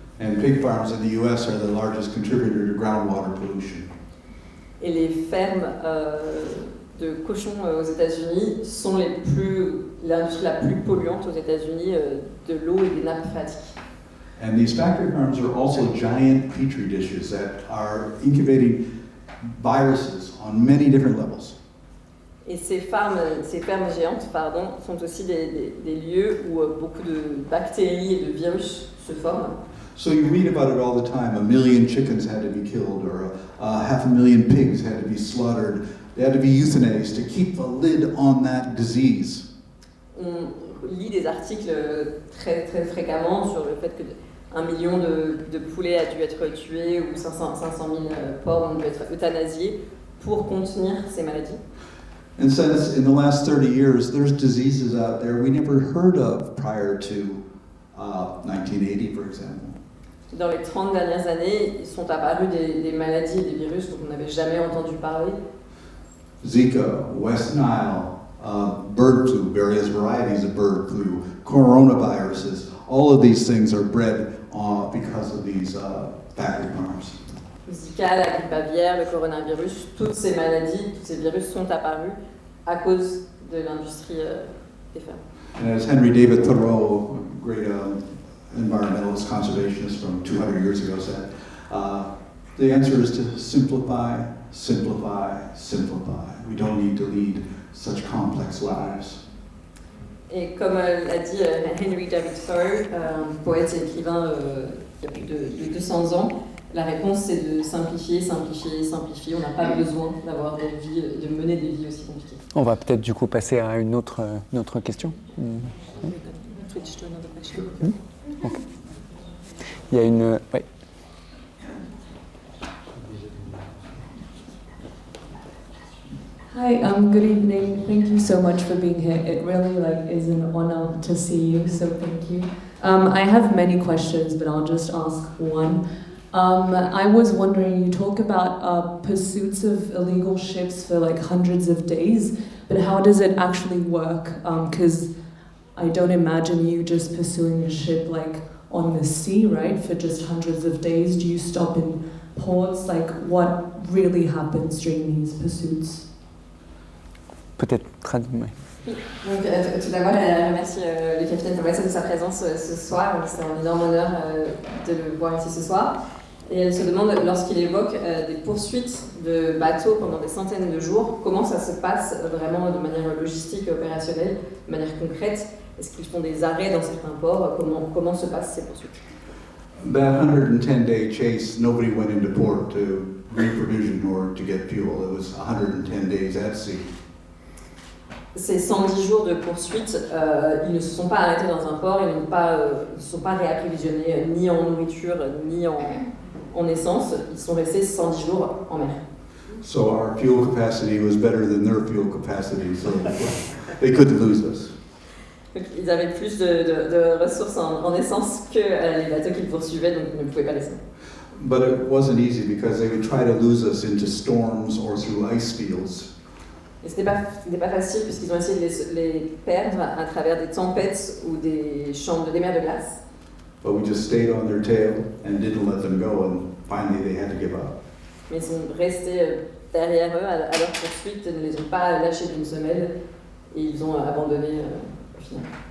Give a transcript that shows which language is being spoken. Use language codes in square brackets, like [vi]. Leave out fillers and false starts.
[en] And pig farms in the US are the largest contributor to groundwater pollution. [fr] Et les fermes de cochons aux États-Unis sont l'industrie la plus polluante aux États-Unis de l'eau et des nappes phréatiques. [en] And these factory farms are also giant petri dishes that are incubating viruses on many different levels. [fr] Et ces fermes géantes, sont aussi des lieux où beaucoup de bactéries et de virus se forment. [en] So you read about it all the time. 1 million chickens had to be killed, or 500,000 pigs had to be slaughtered. They had to be euthanized to keep the lid on that disease. [fr] On lit des articles très, très fréquemment sur le fait que 1 million de poulets a dû être tués ou 500 000 porcs ont dû être euthanasiés pour contenir ces maladies. [en] And since in the last 30 years, there's diseases out there we never heard of prior to 1980, for example. [fr] Dans les 30 dernières années, ils sont apparus des maladies et des virus dont on n'avait jamais entendu parler. [en] Zika, West Nile, bird flu, various varieties of bird flu, coronaviruses, all of these things are bred because of these factory farms. [fr] Zika, la grippe aviaire, le coronavirus, toutes ces maladies, tous ces virus sont apparus à cause de l'industrie des fermes. [en] And as Henry David Thoreau, a great environmentalist conservationist from 200 years ago said, the answer is to simplify, simplify, simplify. We don't need to lead such complex lives. [fr] Et comme l'a dit Henry David Thoreau, poète et écrivain il y a plus de 200 ans, la réponse c'est de simplifier, simplifier, simplifier. On n'a pas besoin d'avoir des vies, de mener des vies aussi compliquées. On va peut-être du coup passer à une autre question. [en] Switch to another question. [fr] Okay. Il y a une... Ouais. [en] Hi, good evening. Thank you so much for being here. It really is an honor to see you, so thank you. I have many questions, but I'll just ask one. I was wondering, you talk about pursuits of illegal ships for hundreds of days, but how does it actually work? Because I don't imagine you just pursuing a ship on the sea, right, for just hundreds of days. Do you stop in ports? What really happens during these pursuits? [fr] Peut-être traduire. Oui. Donc, tout d'abord, je remercie le capitaine Thomason de sa présence ce soir. C'est un énorme honneur de le voir ici ce soir. Et elle se demande, lorsqu'il évoque des poursuites de bateaux pendant des centaines de jours, comment ça se passe vraiment de manière logistique et opérationnelle, de manière concrète. Est-ce qu'ils font des arrêts dans certains ports? Comment se passent ces poursuites? [en] That 110-day chase, nobody went into port to reprovision or to get fuel. It was 110 days at sea. [fr] Ces 110 jours de poursuite, ils ne se sont pas arrêtés dans un port, ils ne se sont pas réapprovisionnés ni en nourriture ni en essence. Ils sont restés 110 jours en mer. [en] So our fuel capacity was better than their fuel capacity, so they couldn't lose us. [fr] Donc, ils avaient plus de ressources en essence que les bateaux qu'ils poursuivaient, donc ils ne pouvaient pas laisser. [en] But it wasn't easy because they would try to lose us into storms or through ice fields. [fr] Et ce n'était pas facile puisqu'ils ont essayé de les perdre à travers des tempêtes ou des mers de glace. [en] But we just stayed on their tail and didn't let them go, and finally they had to give up. [fr] Mais ils sont restés derrière eux à leur poursuite, ne les ont pas lâchés d'une semelle et ils ont abandonné au final.